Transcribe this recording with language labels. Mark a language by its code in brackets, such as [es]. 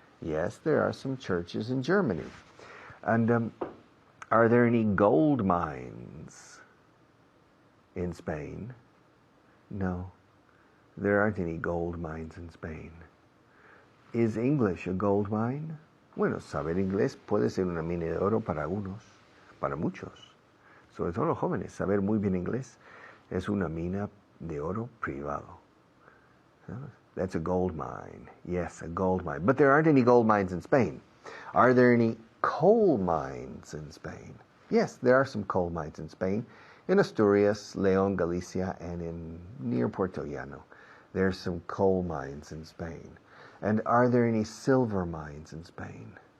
[en] Yes, there are some churches in Germany. And are there any gold mines in Spain? No, there aren't any gold mines in Spain. Is English a gold mine? [es] Bueno, saber inglés puede ser una mina de oro para algunos, para muchos. Sobre todo los jóvenes, saber muy bien inglés es una mina de oro privado. [en] That's a gold mine. Yes, a gold mine. But there aren't any gold mines in Spain. Are there any coal mines in Spain? Yes, there are some coal mines in Spain. In Asturias, León, Galicia, and near Puerto Llano. There's some coal mines in Spain. And are there any silver mines in Spain?